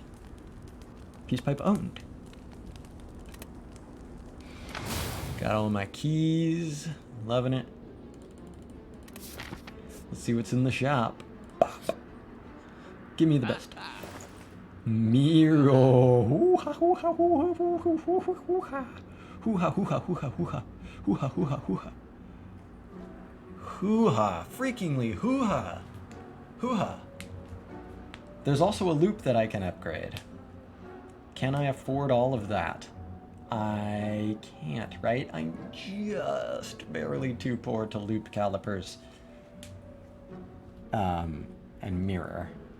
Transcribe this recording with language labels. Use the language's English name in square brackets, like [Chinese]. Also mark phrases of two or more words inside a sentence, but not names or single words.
[English] Peace pipe owned. Got all my keys, loving it. Let's see what's in the shop. Give me the best. Miro. Hoo-ha, hoo-ha, hoo-ha, hoo-ha, hoo-ha, hoo-ha. Hoo-ha, hoo-ha, hoo-ha, hoo-ha. Hoo-ha, hoo-ha, hoo-ha. Hoo-ha. Freakingly hoo-ha. Hoo-ha. There's also a loop that I can upgrade. Can I afford all of that? I can't, right? I'm just barely too poor to loop calipers. And mirror.